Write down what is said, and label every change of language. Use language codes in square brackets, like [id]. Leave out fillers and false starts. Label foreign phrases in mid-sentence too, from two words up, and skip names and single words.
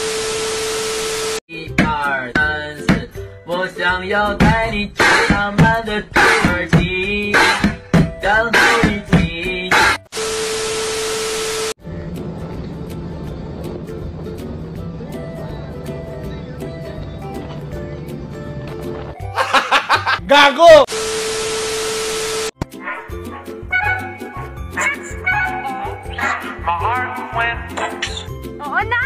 [zh] 1、2、3、4，我想要带你去浪漫的土耳其，当土耳其。 [tl] Gago! Oo na!